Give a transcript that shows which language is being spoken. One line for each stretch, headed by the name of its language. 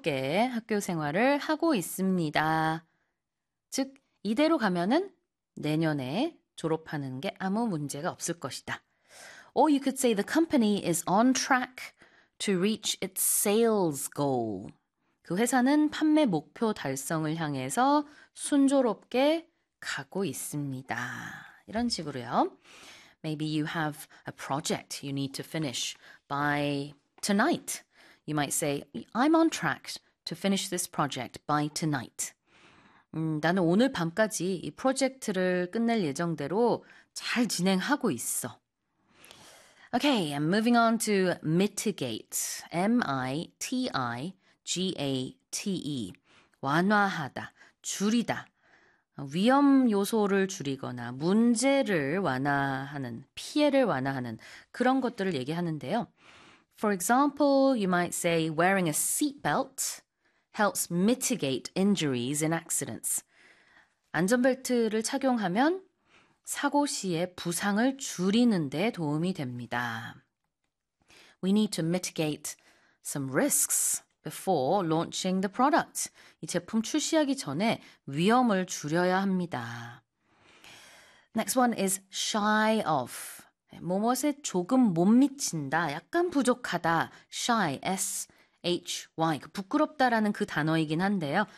Korean: 즐겁게 학교 생활을 하고 있습니다. 즉, 이대로 가면은 내년에 졸업하는 게 아무 문제가 없을 것이다.
English: Or you could say the company is on track to reach its sales goal.
Korean: 그 회사는 판매 목표 달성을 향해서 순조롭게 가고 있습니다. 이런 식으로요.
English: Maybe you have a project you need to finish by tonight. You might say, I'm on track to finish this project by tonight.
Korean: 나는 오늘 밤까지 이 프로젝트를 끝낼 예정대로 잘 진행하고 있어.
English: Okay, I'm moving on to mitigate. mitigate.
Korean: 완화하다, 줄이다. 위험 요소를 줄이거나 문제를 완화하는, 피해를 완화하는 그런 것들을 얘기하는데요.
English: For example, you might say wearing a seat belt helps mitigate injuries and accidents.
Korean: 안전벨트를 착용하면 사고 시에 부상을 줄이는 데 도움이 됩니다.
English: We need to mitigate some risks before launching the product.
Korean: 이 제품 출시하기 전에 위험을 줄여야 합니다.
English: Next one is shy of.
Korean: 무엇에 조금 못 미친다, 약간 부족하다, shy, s, h, y, 부끄럽다라는 그 단어이긴 한데요.